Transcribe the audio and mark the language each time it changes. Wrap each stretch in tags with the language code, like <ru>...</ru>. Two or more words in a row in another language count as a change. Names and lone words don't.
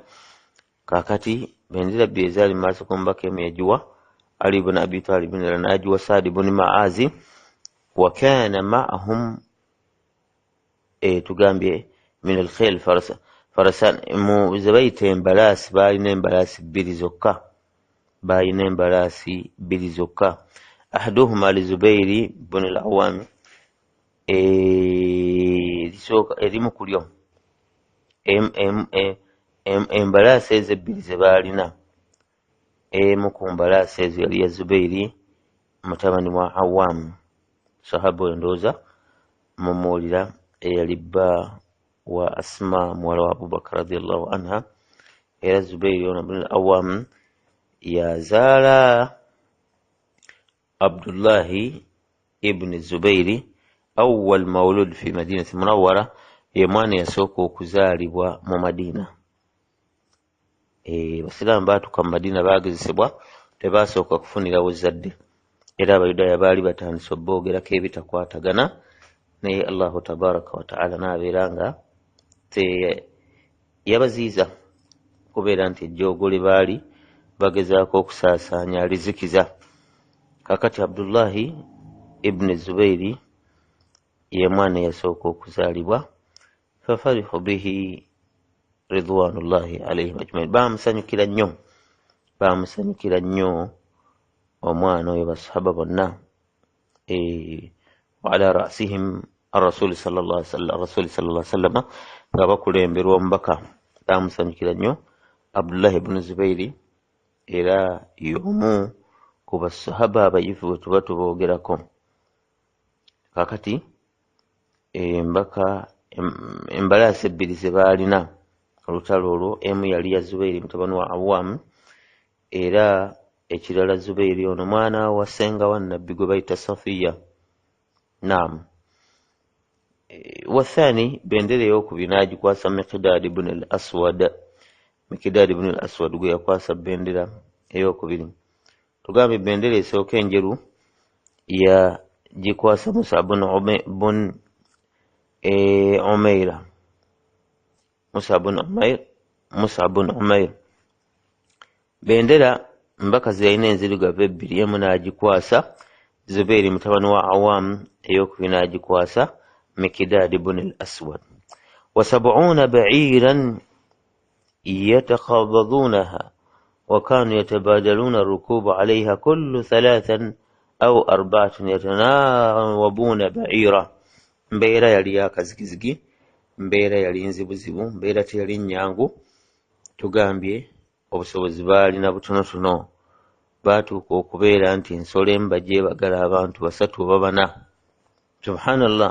<lg>Kaakati bendera bbiri ezaali mu maaso g'omubaka emu yagiwa Ali ibn Abi Talib, n'agiwa Saadi ibn Maazi.</lg> <ar>وكان معهم</ar> <lg>tugambye</lg> <ar>من الخيل فرسان,</ar> <lg>mu ze bayita embalaasi, baalina embalaasi bbiri zokka.</lg> <ar>أحدهما للزبير بن العوام,</ar> <lg>erimu ku lyo embalaasi ezo ebbiri ze baalina, emu ku mbalaasi ezo yali ya Zubairi mutabani wa Awwam, sahaba endooza mumuwulira, eyali bba wa Asma muwala wa Abubakar</lg> <ar>رضي الله عنها.</ar> <lg>Era Zubairi ono ibn al-Awwam yazaala Abdullahi ibn Zubairi,</lg> <ar>أول مولود في المدينة المنورة,</ar> <lg>ye mwana yasooka okuzaalibwa mu Madiina. Basiraamu baatuuka mu Madiina baagezesebwa, tebasooka kufunirawo zadde, era Abayudaaya baali batandise obboogerako ebitakwatagana, naye</lg> <ar>الله تبارك وتعالى</ar> <lg>n'abeera nga yabaziiza kubeera nti ejjoogole baali bagezaako okusaasaanya alizikiza. Kakati Abdullahi ibn Zubairi ye mwana yasooka okuzaalibwa.</lg> <ar>ففرحوا به رضوان الله عليهم أجمعين.</ar> <lg>Bamusanyukira nnyo omwana oyo basahaba bonna.</lg> <ar>وعلى رأسهم الرسول صلى الله عليه وسلم,</ar> <lg>nga bakulemberwa omubaka. Bamusanyukira nnyo Abdullahi ibn Zubairi, era y'omu ku basahaba abayivu bwe tuba tuboogerako. Kakati embalaasi ebbiri ze baalina olutalo olwo, emu yali ya Zubairi mutabani wa Awam, era ekirala Zubairi ono mwana wa ssenga wa nabbi gwe bayita Safiya.</lg> <ar>نعم. والثاني,</ar> <lg>bendera ey'okubiri n'agikwasa Miqdaad ibn al-Aswad. Miqdaad ibn al-Aswad gwe yakwasa bendera ey'okubiri. Tugambe bendera esooka enjeru yagikwasa Musa ibn Umayr. Musa ibn Umayr. Bendera mbaka zirina enzirugavu ebbiri, emu n'agikwasa Zubairi mutabani wa Awam, ey'okubiri n'agikwasa Miqdaad ibn al-Aswad.</lg> <ar>و70 بعيرا يتقابضونها وكانوا يتبادلون الركوب عليها كل 3 أو 4 يتناوبون بعيرا.</ar> <lg>Mbeera yali yakazigizigi, mbeera yali nzibuzibu, mbeera teyali nnyangu. Tugambye obusobozi baalina butonotono, baatuuka okubeera nti ensolo emu bagyebagala abantu 3 oba 4.</lg> <ar>Subhanallah.</ar>